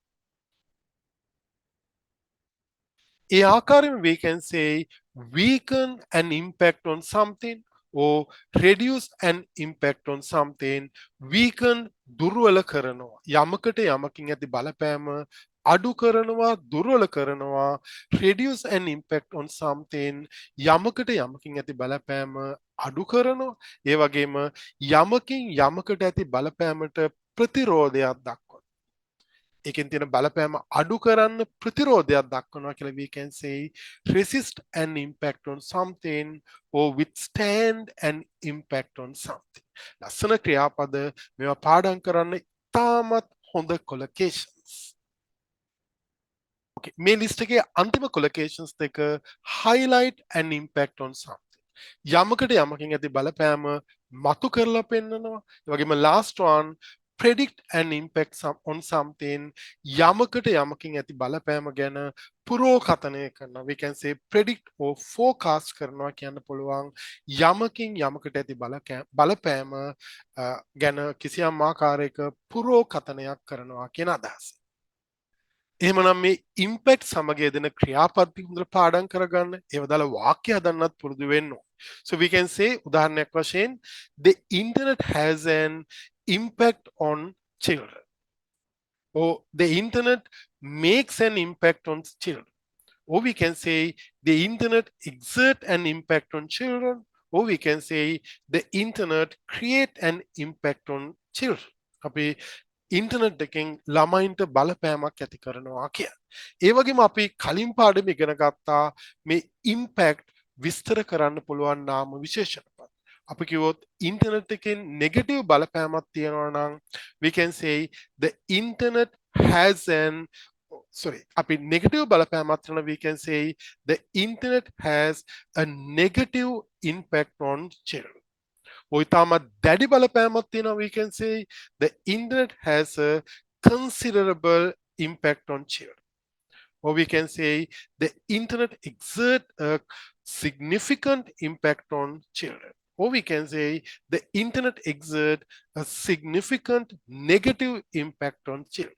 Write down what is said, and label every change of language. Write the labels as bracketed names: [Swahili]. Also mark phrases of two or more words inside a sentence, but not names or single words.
[Sinhala] ඒ ආකාරයෙන් [English] we can say weaken an impact on something or reduce an impact on something. [Sinhala] weaken දුර්වල කරනවා යමකට යමකින් ඇති බලපෑම අඩු කරනවා දුර්වල කරනවා [English] reduce an impact on something [Sinhala] යමකට යමකින් ඇති බලපෑම අඩු කරනවා. ඒ වගේම යමකින් යමකට ඇති බලපෑමට ප්‍රතිරෝධයක් දක්වනවා. එකෙන් තියෙන බලපෑම අඩු කරන්න ප්‍රතිරෝධයක් දක්වනවා කියලා [English] we can say resist an impact on something or withstand an impact on something. [Sinhala] ලස්සන ක්‍රියාපද මේවා පාඩම් කරන්න ඉතාමත් හොඳ collocations. Okay, මේ ලිස්ට් එකේ අන්තිම collocations දෙක [English] highlight an impact on something. [Sinhala] යමකට යමකින් ඇති බලපෑම මතු කරලා පෙන්නනවා. ඒ වගේම [English] last one predict an impact on something. [Sinhala] යමකට යමකින් ඇති බලපෑම ගැන පුරෝකථනය කරනවා. [English] We can say predict or forecast [Sinhala] කරනවා කියන්න පුළුවන්. යමකින් යමකට ඇති බලපෑම ගැන කිසියම් ආකාරයක පුරෝකථනයක් කරනවා කියන අදහස. එහෙමනම් මේ ඉම්පැක්ට් සමග යෙදෙන ක්‍රියාපද හොඳට පාඩම් කරගන්න. ඒව දාලා වාක්‍ය හදන්නත් පුරුදු වෙන්න ඕනේ. [English] So we can say [Sinhala] උදාහරණයක් වශයෙන් [English] the internet has an impact on children. Or the internet makes an impact on children. Or we can say the internet exert an impact on children. Or we can say the internet create an impact on children. [Sinhala] අපි ඉන්ටර්නෙට් එකෙන් ළමයින්ට බලපෑමක් ඇති කරනවා කිය. ඒ වගේම අපි කලින් පාඩම ඉගෙන ගත්තා මේ ඉම්පැක්ට් විස්තර කරන්න පුළුවන් නාම විශේෂණ පද. අපි කිව්වොත් ඉන්ටර්නෙට් එකෙන් නෙගටිව් බලපෑමක් තියෙනවා නම් [English] we can say the internet has an [Sinhala] අපි නෙගටිව් බලපෑමක් තියෙනවා [English] we can say the internet has a negative impact on children. [Sinhala] ඔයිතාමත් දැඩි බලපෑමක් තියෙනවා [English] we can say the internet has a considerable impact on children. Or we can say the internet exert a significant impact on children. Or we can say the internet exert a significant negative impact on children.